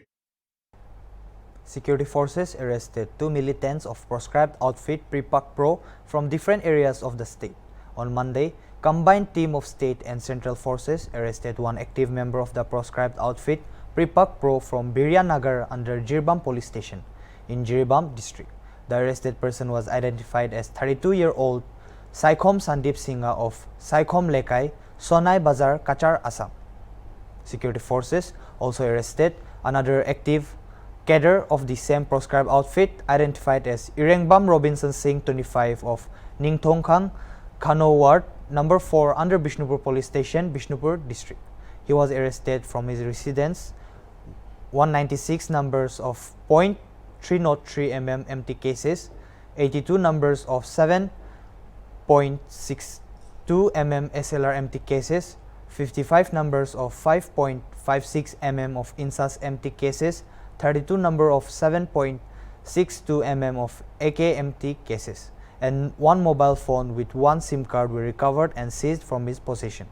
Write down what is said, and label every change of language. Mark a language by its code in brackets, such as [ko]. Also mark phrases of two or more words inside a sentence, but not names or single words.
[en] Security forces arrested 2 militants of proscribed outfit Pripak Pro from different areas of the state. On Monday, combined team of state and central forces arrested one active member of the proscribed outfit Pripak Pro from Biryanagar under Jirbam police station in Jirbam district. The arrested person was identified as 32-year-old Saikhom Sandip Singha of Saikhom Lekai, Sonai Bazar, Cachar, Assam. Security forces also arrested another active cadre of the same proscribed outfit identified as Irengbam Robinson Singh, 25, of Ningthongkhang, Khano Ward, number 4 under Bishnupur police station, Bishnupur district. He was arrested from his residence. 196 numbers of .303 mm empty cases, 82 numbers of 7.62 mm SLR empty cases, 55 numbers of 5.56 mm of INSAS empty cases, 32 number of 7.62 mm of AK empty cases, and one mobile phone with one SIM card were recovered and seized from his possession.